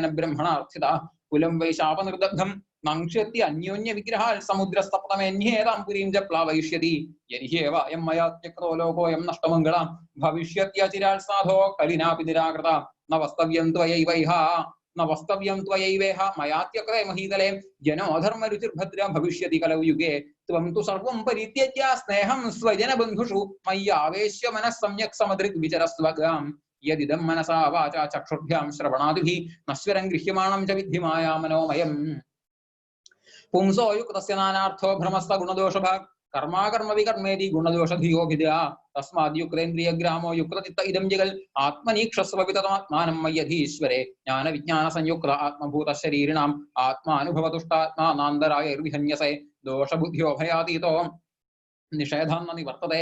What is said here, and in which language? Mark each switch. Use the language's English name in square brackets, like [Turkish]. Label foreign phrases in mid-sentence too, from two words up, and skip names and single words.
[Sanskrit] ബ്രഹ്മണാർത്ഥിത കുലം വൈ ശാപനിർദഗ്ധം നങ്ഷ്യത്തി അന്യോന്യ വിഗ്രഹാൽ സമുദ്രസ്തപ്തമേന്യേതാം പുരീം ച പ്ലാവയിഷ്യതി യരിഹ്യേവ അയം മയാ ത്യക്തോ ലോകോയം നഷ്ടമംഗളാം ഭവിഷ്യത്യചിരാൽ സാധോ കലിനാപി നിരാകൃത നവസ്തവ്യം ത്വയൈവൈഹ നവസ്തവ്യം ത്വയൈവേഹ മയാത്യക്തേ മഹീതലേ ജനോധർമ്മരുചിർഭദ്ര ഭവിഷ്യതി കലൗ യുഗേ ത്വം തു സർവം പരിത്യജ്യ സ്നേഹം സ്വജനബന്ധുഷു മയ്യാവേശ്യ മനഃ സമ്യക് സമദൃഗ് വിചരസ്വഗാം യദിദം മനസാ വാചാ ചക്ഷുർഭ്യാം ശ്രവണാദിഭിः നശ്വരം ഗൃഹ്യമാണം ച വിദ്ധി മായാ മനോമയം പുംസോ യുക്തസ്യ നാനാർത്ഥോ ഭ്രമസ്ത ഗുണദോഷഭാഗ് കർമാകർമ്മ വികർമ്മേതി ഗുണദോഷധിയോഭിദ്യ തസ്മാദ്യുക്തേന്ദ്രിയ ഗ്രാമോ യുക്തചിത്ത ഇദം ജഗൽ ആത്മനീക്ഷസ്വ വിതതമാത്മാനം മയ്യധീശ്വരേ ജ്ഞാന വിജ്ഞാന സംയുക്ത ആത്മഭൂത ശരീരിണാം ആത്മാനുഭവതുഷ്ടാത്മാ നാന്തരായർവിഹന്യസേ ദോഷബുദ്ധ്യോ ഭയാതീതോ നിഷേധാന്ന നിവർത്തതേ